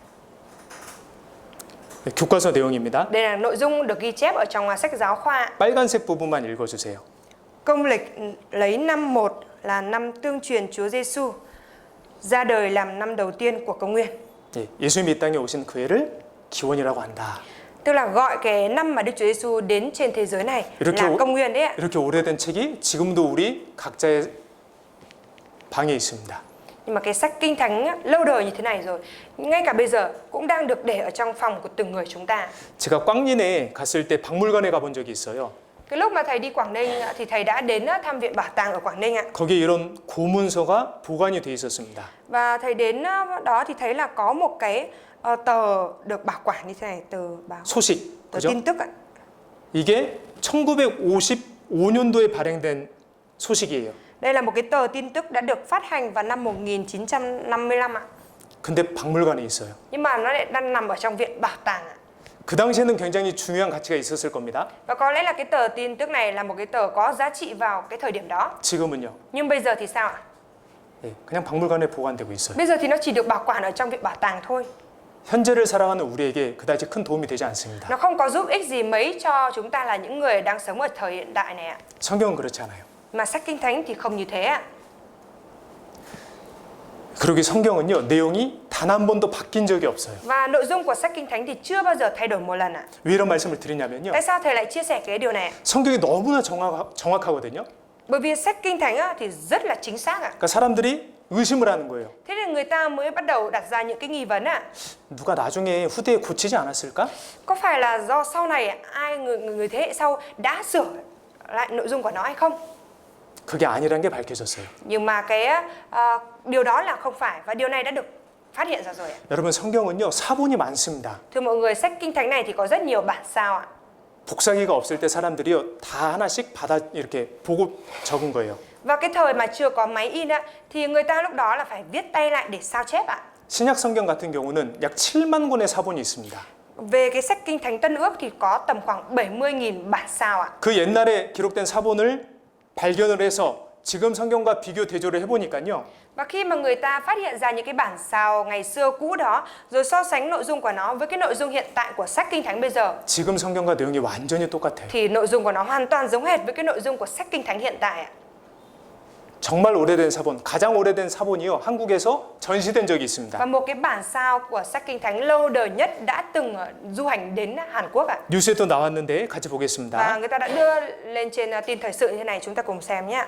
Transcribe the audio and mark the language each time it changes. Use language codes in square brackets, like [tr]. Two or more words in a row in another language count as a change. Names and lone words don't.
[ko] 네, 교과서 내용입니다. [vi] Đây là nội dung được ghi chép ở trong sách giáo khoa. [ko] 빨간색 부분만 읽어주세요. [vi] Công lịch lấy năm 1 là năm tương truyền Chúa Giêsu. ra đời làm năm đầu tiên của công nguyên. [ko] 예, 예수님이 이 땅에 오신 그 해를 기원이라고 한다. [vi] Tức là gọi cái năm mà Đức Chúa Giêsu đến trên thế giới này [ko] 이렇게, [vi] là công nguyên đấy ạ. [ko] 이렇게 오래된 책이 지금도 우리 각자의 방에 있습니다. [vi] Nhưng mà cái sách Kinh Thánh á, lâu đời như thế này rồi, ngay cả bây giờ cũng đang được để ở trong phòng của từng người chúng ta. [ko] 제가 꽝린에 갔을 때 박물관에 가본 적이 있어요. [vi] Cái lúc mà thầy đi Quảng Ninh á, thì thầy đã đến á, thăm viện bảo tàng ở Quảng Ninh ạ. [ko] 거기에 이런 고문서가 보관이 돼 있었습니다. [vi] Và thầy đến đó thì thấy là có một cái tờ được bảo quản như thế này, tờ báo, [ko] 소식, [vi] tờ [ko] 그죠? [vi] tin tức ạ. [ko] 이게 1955년도에 발행된 소식이에요. [vi] Đây là một cái tờ tin tức đã được phát hành vào năm 1955 ạ. [ko] 근데 박물관에 있어요. [vi] Nhưng mà nó lại đang nằm ở trong viện bảo tàng ạ. [ko] 그 당시에는 굉장히 중요한 가치가 있었을 겁니다. [vi] Và có lẽ là cái tờ tin tức này là một cái tờ có giá trị vào cái thời điểm đó. [ko] 지금은요. [vi] Nhưng bây giờ thì sao ạ? [ko] 예, 그냥 박물관에 보관되고 있어요. [vi] Bây giờ thì nó chỉ được bảo quản ở trong viện bảo tàng thôi. [ko] 현재를 살아가는 우리에게 그다지 큰 도움이 되지 않습니다. [vi] Nó không có giúp ích gì mấy cho chúng ta là những người đang sống ở thời hiện đại này ạ. [ko] 성경은 그렇지 않아요. [vi] Mà sách Kinh Thánh thì không như thế ạ. [ko] 그러기 성경은요, 내용이 단 한 번도 바뀐 적이 없어요. [vi] Và nội dung của sách Kinh Thánh thì chưa bao giờ thay đổi một lần ạ. [ko] 왜 이런 말씀을 드리냐면요. [vi] Tại sao thầy lại chia sẻ cái điều này ạ? [ko] 성경이 너무나 정확하거든요. [vi] Bởi vì sách Kinh Thánh á, thì rất là chính xác ạ. [ko] 그러니까 사람들이 의심을 하는 거예요. [vi] Thế nên người ta mới bắt đầu đặt ra những cái nghi vấn ạ. [ko] 누가 나중에 후대에 고치지 않았을까? [vi] Có phải là do sau này ai người thế hệ sau đã sửa lại nội dung của nó hay không? [ko] 그게 아니라는 게 밝혀졌어요. [vi] Nhưng mà cái điều đó là không phải, và điều này đã được phát hiện ra rồi ạ. [ko] 여러분, 성경은요, 사본이 많습니다. [vi] Thưa mọi người, sách Kinh Thánh này thì có rất nhiều bản sao ạ. [ko] 복사기가 없을 때 사람들이요, 다 하나씩 받아 이렇게 보고 적은 거예요. [vi] Và cái thời mà chưa có máy in á, thì người ta lúc đó là phải viết tay lại để sao chép ạ. [ko] 신약 성경 같은 경우는 약 7만 권의 사본이 있습니다. [vi] Về cái sách Kinh Thánh Tân Ước thì có tầm khoảng 70.000 bản sao ạ. [ko] 그 옛날에 기록된 사본을 발견을 해서 지금 성경과 비교 대조를 해보니까요. [vi] Và khi mà người ta phát hiện ra những cái bản sao ngày xưa cũ đó, rồi so sánh nội dung của nó với cái nội dung hiện tại của sách Kinh Thánh bây giờ, [ko] 지금 성경과 내용이 완전히 똑같아요. [vi] thì nội dung của nó hoàn toàn giống hệt với cái nội dung của sách Kinh Thánh hiện tại ạ. [ko] 정말 오래된 사본, 가장 오래된 사본이요, 한국에서 전시된 적이 있습니다. [vi] Và một cái bản sao của sách Kinh Thánh lâu đời nhất đã từng du hành đến Hàn Quốc ạ. [ko] 뉴스에도 나왔는데 같이 [vi] Và [ko] 보겠습니다. [vi] người ta đã đưa lên trên tin thời sự như thế này, chúng ta cùng xem nhé.